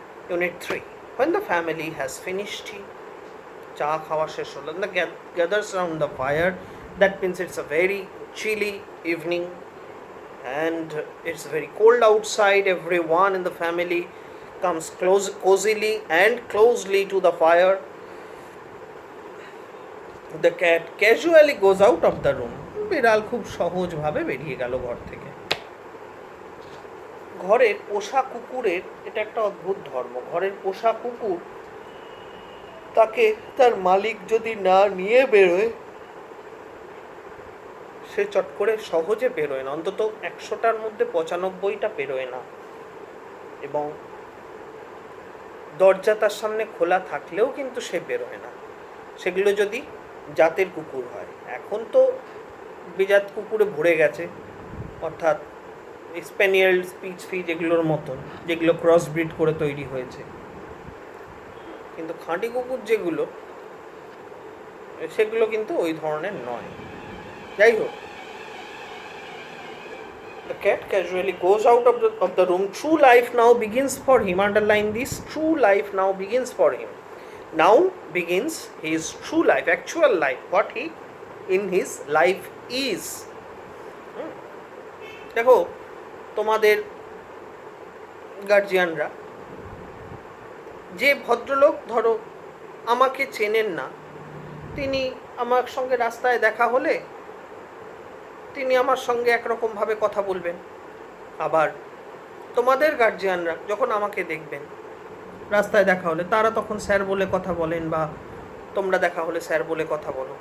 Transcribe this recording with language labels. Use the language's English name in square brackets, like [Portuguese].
[English] Unit 3. When the family has finished tea, [Bangla] cha khawa shesh holo, [English] and gathers around the fire, that means it's a very chilly evening and it's very cold outside. Everyone in the family comes cozily and closely to the fire. The cat casually goes out of the room. [Bangla] বিড়াল খুব সহজভাবে বেরিয়ে গেল ঘর থেকে। ঘরের পোষা কুকুরের এটা একটা অদ্ভুত ধর্ম। ঘরের পোষা কুকুর তাকে তার মালিক যদি না নিয়ে বেরোয়, সে চট করে সহজে বেরোয় না, অন্তত 100টার মধ্যে 95টা বেরোয় না। এবং দরজা তার সামনে খোলা থাকলেও কিন্তু সে বেরোয় না, সেগুলো যদি জাতের কুকুর হয়। এখন তো বিজাত কুকুরে ভরে গেছে, অর্থাৎ স্প্যানিয়েল, স্পিচ ফিচ এগুলোর মতন, যেগুলো ক্রস ব্রিড করে তৈরি হয়েছে। কিন্তু খাঁটি কুকুর যেগুলো, সেগুলো কিন্তু ওই ধরনের নয়। যাই হোক, [English] the cat casually goes out of the room. True life now begins for him. Underline this. True life now begins for him. Now begins his true life, actual life, what he in his life is. [Bangla] দেখো, তোমাদের গার্জিয়ানরা, যে ভদ্রলোক ধরো আমাকে চেনেন না, তিনি আমার সঙ্গে রাস্তায় দেখা হলে তিনি আমার সঙ্গে একরকমভাবে কথা বলবেন। আবার তোমাদের গার্জিয়ানরা যখন আমাকে দেখবেন, রাস্তায় দেখা হলে তারা তখন স্যার বলে কথা বলেন, বা তোমরা দেখা হলে স্যার বলে কথা বলো।